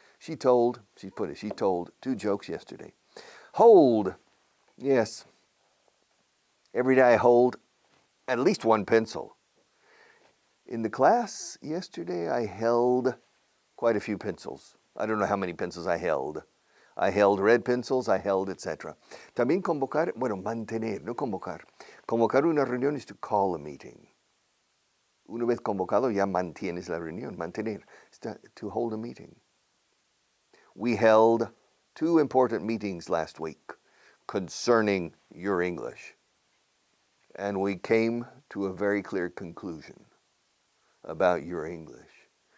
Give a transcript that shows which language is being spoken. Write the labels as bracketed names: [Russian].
[English] She told 2 jokes yesterday. Hold. Yes. Every day I hold at least 1 pencil. In the class yesterday, I held quite a few pencils. I don't know how many pencils I held. I held red pencils, I held, etc. [Spanish] También convocar, bueno, mantener, no convocar. Convocar una reunión [English] is to call a meeting. [Spanish] Una vez convocado, ya mantienes la reunión. Mantener, [English] to hold a meeting. We held 2 important meetings last week concerning your English. And we came to a very clear conclusion about your English.